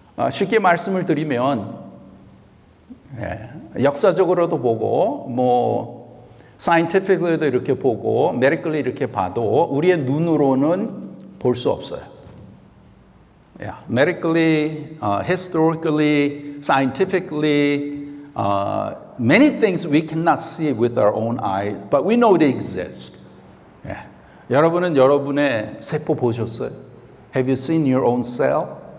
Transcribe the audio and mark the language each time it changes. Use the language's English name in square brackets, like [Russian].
[Korean] 쉽게 말씀을 드리면 역사적으로도 보고 scientifically도 이렇게 보고 medically 이렇게 봐도 우리의 눈으로는 볼 수 없어요. [English] Medically, historically, scientifically, many things we cannot see with our own eyes, but we know they exist. [Korean] 여러분은 여러분의 세포 보셨어요? [English] Have you seen your own cell?